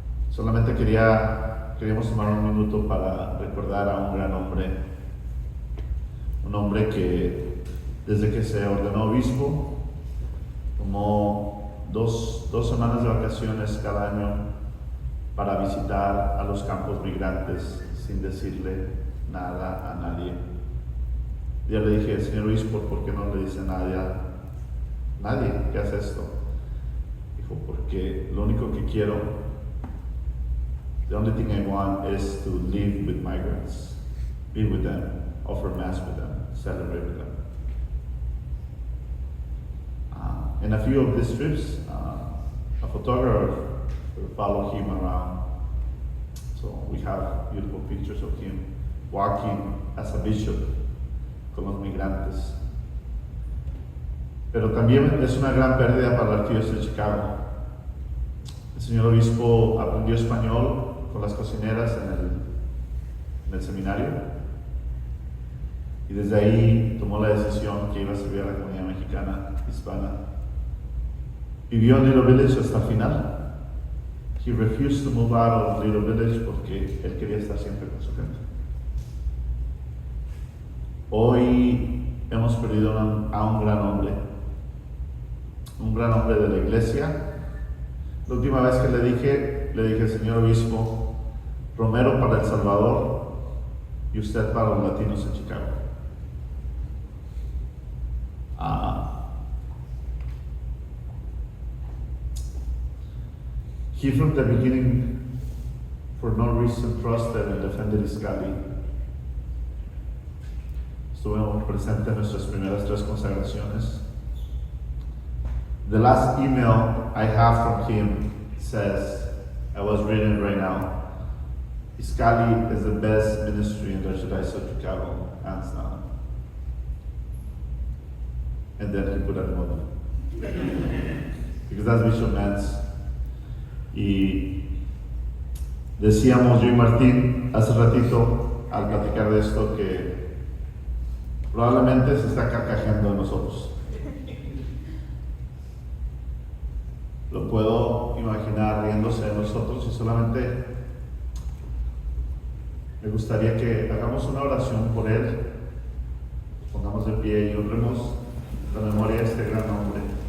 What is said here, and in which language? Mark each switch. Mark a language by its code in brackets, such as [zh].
[es] Solamente queríamos tomar un minuto para recordar a un gran hombre, un hombre que desde que se ordenó obispo tomó dos semanas de vacaciones cada año para visitar a los campos migrantes sin decirle nada a nadie. Ya le dije, señor obispo, ¿por qué no le dice nadie que hace esto? Dijo, porque lo único que quiero, [en] the only thing I want is to live with migrants, be with them, offer mass with them, celebrate with them. In a few of these trips, a photographer followed him around. So we have beautiful pictures of him walking as a bishop [es] con los migrantes. Pero también es una gran pérdida para la Arquidiócesis de Chicago. El señor obispo aprendió español con las cocineras en el seminario y desde ahí tomó la decisión que iba a servir a la comunidad mexicana, hispana. Vivió en Little Village hasta el final. [en] He refused to move out of Little Village [es] porque él quería estar siempre con su gente. Hoy hemos perdido a un gran hombre de la iglesia. La última vez que le dije, señor obispo, Romero para El Salvador y usted para los latinos en Chicago. [en] He from the beginning, for no reason, trusted and defended Iskali. [es] Estuvimos presentes en nuestras primeras 3 consagraciones. [en] The last email I have from him says, I was reading right now, Iskali is the best ministry in the Archdiocese of Chicago, hands down. And then he put a note. Because that's Bishop Mance. [es] Y decíamos yo y Martín hace ratito al platicar de esto que probablemente se está carcajeando de nosotros. Lo puedo imaginar riéndose de nosotros y solamente me gustaría que hagamos una oración por él, pongamos de pie y honremos la memoria de este gran hombre.